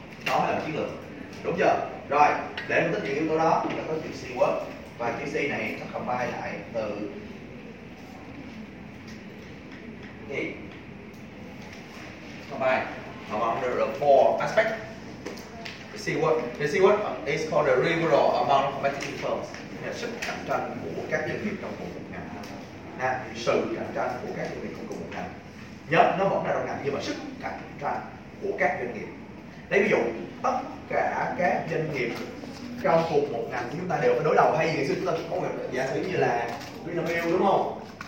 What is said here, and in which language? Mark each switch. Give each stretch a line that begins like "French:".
Vietnamese: Đó là chiến lược, đúng chưa? Rồi để phân tích những yếu tố đó, chúng ta có chữ C word. Và chữ C này nó combine lại từ thì
English: combine among the four aspect. The C word is called the rival among competitive firms.
Vietnamese: Sự cạnh tranh của các doanh nghiệp trong cùng một ngành. Sự cạnh tranh của các doanh nghiệp trong cùng một ngành. Nhớ nó vẫn là đồng ngành nhưng mà sức cạnh tranh của các doanh nghiệp. Lấy ví dụ tất cả các doanh nghiệp trong cùng một ngành chúng ta đều phải đối đầu, hay gì chúng ta có gặp giả sử như là Vinamilk đúng không?